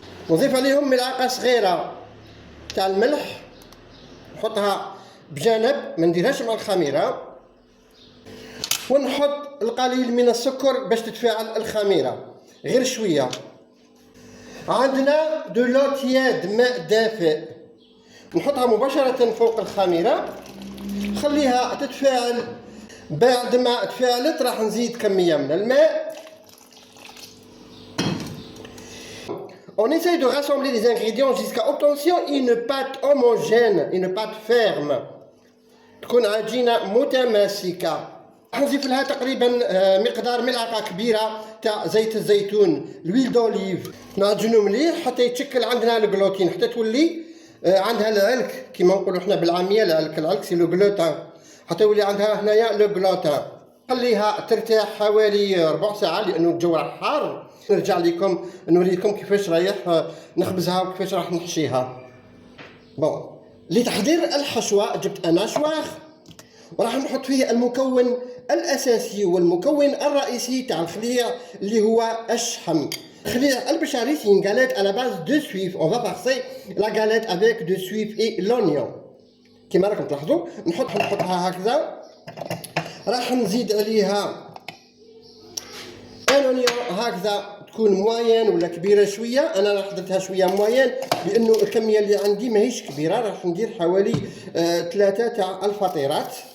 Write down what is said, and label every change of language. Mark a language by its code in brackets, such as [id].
[ar] نضيف عليهم ملعقة صغيرة تاع الملح، نحطها بجانب ما نديرهاش مع الخميرة، ونحط القليل من السكر باش تتفاعل الخميرة غير شوية. عندنا [fr] دو لو تياد [ar] ماء دافئ، نحطها مباشرة فوق الخميرة، خليها تتفاعل. بعد ما تفاعلت راح نزيد كمية من الماء. [fr] On essaye de rassembler les ingrédients jusqu'à obtention une pâte homogène, une pâte ferme. [ar] تكون عجينة متماسكة. نضيف لها تقريبا مقدار ملعقة كبيرة تاع زيت الزيتون، [fr] l'huile d'olive. [ar] نعجنو مليح حتى يتشكل عندنا الجلوتين، حتى تولي عندها العلك كيما نقولوا احنا بالعامية. العلك [fr] سي لو جلوتان، [ar] حتى يولي عندها هنايا لو جلوتان. خليها ترتاح حوالي ربع ساعة لأنه الجو راه حار. نرجع لكم نوريكم كيفاش رايح نخبزها وكيفاش راح نحشيها. بون، لتحضير الحشوة جبت أنا شواخ، وراح نحط فيه المكون الأساسي والمكون الرئيسي تاع الخليع اللي هو الشحم. الخليع البشري [fr] c'est une galette à la base de suif. On va passer la galette avec de suif et l'oignon. [ar] كما راكم تلاحظوا نحطها هكذا. راح نزيد عليها الأونيون هكذا، تكون موين ولا كبيرة شوية. أنا راح درتها شوية موين لأنه الكمية اللي عندي ماهيش كبيرة، راح ندير حوالي 3 تاع الفطيرات.